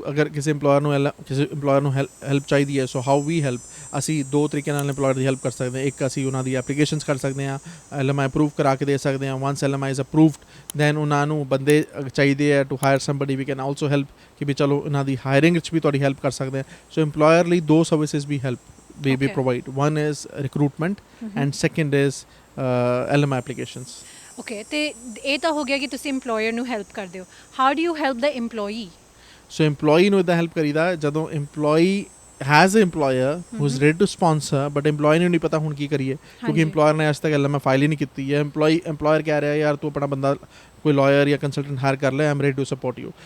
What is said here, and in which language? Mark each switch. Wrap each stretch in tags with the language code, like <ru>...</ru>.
<pa>ਅਗਰ ਕਿਸੇ ਇੰਪਲੋਇਰ ਨੂੰ ਹੈਲਪ ਚਾਹੀਦੀ ਹੈ,</pa> <en>so how we help,</en> <pa>ਅਸੀਂ 2 ਤਰੀਕੇ ਨਾਲ ਇੰਪਲੋਇਰ ਦੀ ਹੈਲਪ ਕਰ ਸਕਦੇ ਹਾਂ। ਇੱਕ, ਅਸੀਂ ਉਹਨਾਂ ਦੀ ਐਪਲੀਕੇਸ਼ਨਸ ਕਰ ਸਕਦੇ ਹਾਂ, LMI ਅਪਰੂਵ ਕਰਾ ਕੇ ਦੇ ਸਕਦੇ ਹਾਂ।</pa> <en>once LMI is approved then</en> <pa>ਉਹਨਾਂ ਨੂੰ ਬੰਦੇ ਚਾਹੀਦੇ ਹੈ</pa> <en>to hire somebody, we can also help</en> <pa>ਕਿ ਵੀ ਚਲੋ ਇਹਨਾਂ ਦੀ ਹਾਇਰਿੰਗ ਵਿੱਚ ਵੀ ਤੁਹਾਡੀ ਹੈਲਪ ਕਰ ਸਕਦੇ ਹਾਂ।</pa> <en>so employer</en> <pa>ਲਈ</pa> <en>2 services ਵੀ help we provide. One is recruitment and second is LMI applications.</en> <pa>Okay, ਤੇ ਇਹ ਤਾਂ ਹੋ ਗਿਆ ਕਿ ਤੁਸੀਂ EMPLOYER ਨੂੰ ਹੈਲਪ ਕਰਦੇ ਹੋ।</pa> <en>How do you help the EMPLOYEE?</en> <pa>So EMPLOYEE ਨੂੰ ਇੱਦਾਂ ਹੈਲਪ ਕਰੀਦਾ ਜਦੋਂ</pa> <en>EMPLOYEE has a EMPLOYER who is ready to sponsor, but</en> <pa>EMPLOYEE ਨੂੰ ਨਹੀਂ ਪਤਾ ਹੁਣ ਕੀ ਕਰੀਏ, ਕਿਉਂਕਿ EMPLOYER ਨੇ ਅੱਜ ਤੱਕ LMI ਫਾਈਲ ਹੀ ਨਹੀਂ ਕੀਤੀ ਹੈ। EMPLOYER ਕਹਿ ਰਿਹਾ ਯਾਰ ਤੂੰ ਆਪਣਾ ਬੰਦਾ ਕੋਈ ਲਾਇਰ ਜਾਂ ਕੰਸਲਟੈਂਟ ਹਾਇਰ ਕਰ ਲੈ,</pa> <en>I am ready to support you.</en>